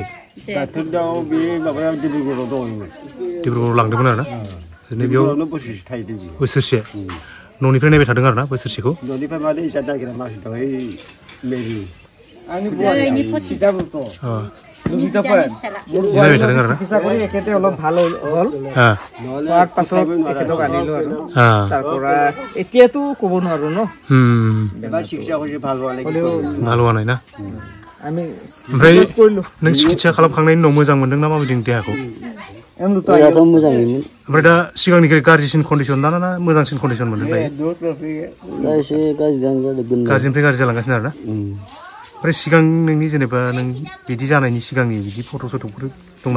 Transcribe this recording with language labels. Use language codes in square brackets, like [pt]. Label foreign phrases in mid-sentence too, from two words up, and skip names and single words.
[brx] डाक्टारनाव बे माबाया डिब्रुगड़आव दंमोन डिब्रुगड़आव लांदोंमोन आरोना बेयाव बोसोरसे थाहैदों बोसोरसे न'निफ्राय नायबाय थादों आरोना बोसोरसेखौ न'निफ्राय माने इसा नागिरा मानसि दं ओइ मेरि आंनि नायबाय थादों आरोना [as] চিকিৎসা কৰি একেতে অলপ ভাল হ'ল তাৰ পাছত একেতক আনিলো আৰু তাৰ পৰা এতিয়াতো ক'ব নোৱাৰো ন এবাৰ চিকিৎসা কৰি ভাল হোৱা নাই [brx] ना আমি ओमफ्राय नों चिकित्सा खालामखांनायनि उनाव मोजां मोनदों ना माबायदि देहाखौ मोजाङैमोन ओमफ्राय दा सिगांनिख्रुइ गाज्रिसिन कन्डिसन ना मोजांसिन कन्डिसन मोनदों गाज्रिनिफ्राय गाज्रि जालांगासिनो आरोना ओमफ्राय सिगां नोंनि जेनेबा नों बिदि जानायनि सिगांनि बिदि फट' सट'फोर दंना